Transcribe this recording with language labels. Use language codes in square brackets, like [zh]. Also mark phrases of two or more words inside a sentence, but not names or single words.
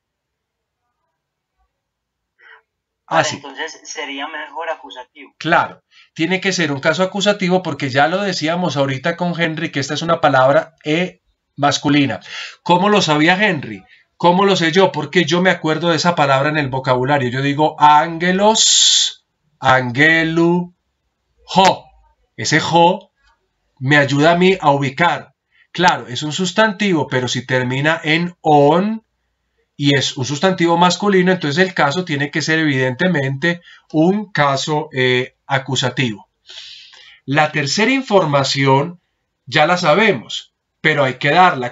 [es] Vale, sí. Entonces sería mejor acusativo. Claro, tiene que ser un caso acusativo porque ya lo decíamos ahorita con Henry que esta es una palabra masculina. ¿Cómo lo sabía Henry? ¿Cómo lo sé yo? Porque yo me acuerdo de esa palabra en el vocabulario. Yo digo [el] ἄγγελος, ἀγγέλου, ὁ. [es] Ese jo me ayuda a mí a ubicar. Claro, es un sustantivo, pero si termina en on y es un sustantivo masculino, entonces el caso tiene que ser evidentemente un caso acusativo. La tercera información ya la sabemos, pero hay que darla.